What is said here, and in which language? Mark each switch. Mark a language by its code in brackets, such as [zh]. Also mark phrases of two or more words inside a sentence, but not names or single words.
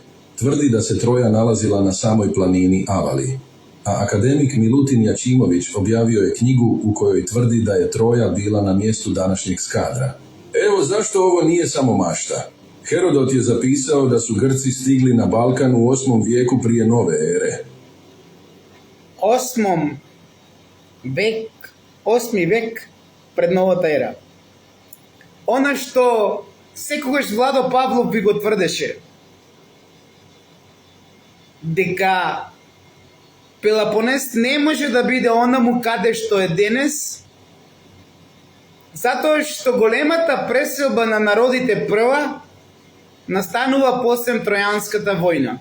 [sr] Tvrdi da se Troja nalazila na samoj planini Avali, a akademik Milutin Jačimović objavio je knjigu u kojoj tvrdi da je Troja bila na mjestu današnjeg Skadra. Evo zašto ovo nije samo mašta. Herodot je zapisao da su Grci stigli na Balkan u 8. vijeku prije nove ere. [mk] 8. век пред новата ера. Она што секогаш Владо Павлов би го тврдеше, дека Пелопонес не може да биде онаму каде што е денес, затоа што големата преселба на народите прва настанува после Тројанската војна.